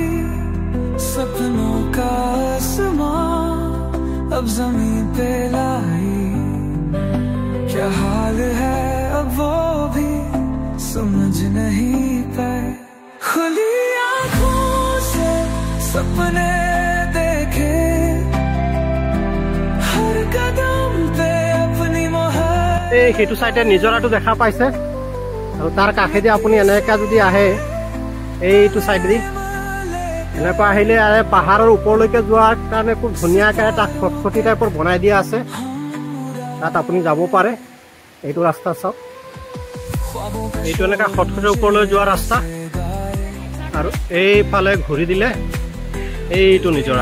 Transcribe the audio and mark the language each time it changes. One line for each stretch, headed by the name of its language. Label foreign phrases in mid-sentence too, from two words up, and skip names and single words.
Hindi: सपनों का आसमां अब जमीन पे लाई, क्या हाल है अब वो भी समझ नहीं पाए। खुली आँखों से सपने देखे, हर कदम पे अपनी मोहर।
Assamese: এই সেইটো চাইডে নিজৰাটো দেখা পাইছে আৰু তাৰ কাষেদি আপুনি এনেকৈ যদি আহে, এইটো চাইডেদি এনেকুৱা আহিলে পাহাৰৰ ওপৰলৈকে যোৱাৰ কাৰণে খুব ধুনীয়াকৈ এটা খটখটি টাইপৰ বনাই দিয়া আছে, তাত আপুনি যাব পাৰে। এইটো ৰাস্তা চাওক, এইটো এনেকুৱা খটখটিৰ ওপৰলৈ যোৱা ৰাস্তা আৰু এইফালে ঘূৰি দিলে এইটো নিজৰা।